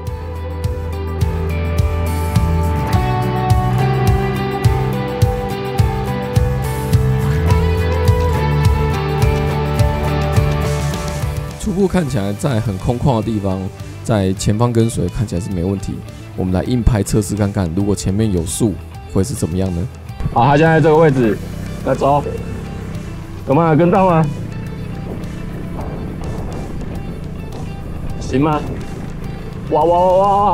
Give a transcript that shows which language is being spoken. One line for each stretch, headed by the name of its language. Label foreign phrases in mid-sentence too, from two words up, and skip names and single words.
Chinese: 初步看起来，在很空曠的地方，在前方跟隨看起來是沒問題。我們來硬拍測試看看，如果前面有樹，會是怎麼樣呢？好，他現在在這個位置，來走，有沒有跟到嗎？行嗎？哇哇哇哇！